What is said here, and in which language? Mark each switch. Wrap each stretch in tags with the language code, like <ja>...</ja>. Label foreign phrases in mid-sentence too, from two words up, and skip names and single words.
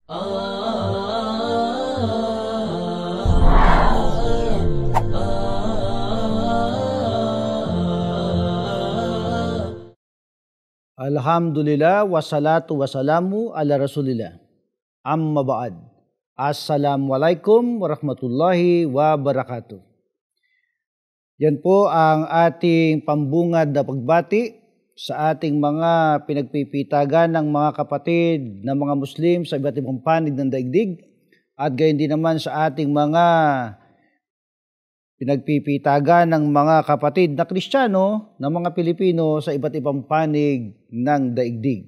<ar>الحمد لله والصلاة والسلام على رسول الله. أما بعد. السلام عليكم ورحمة الله وبركاته.</ar> <tl>Yan po ang ating pambungad na pagbati sa ating mga pinagpipitagan ng mga kapatid na mga Muslim sa iba't ibang panig ng daigdig at gayon din naman sa ating mga pinagpipitagan ng mga kapatid na Kristiyano na mga Pilipino sa iba't ibang panig ng daigdig.</tl>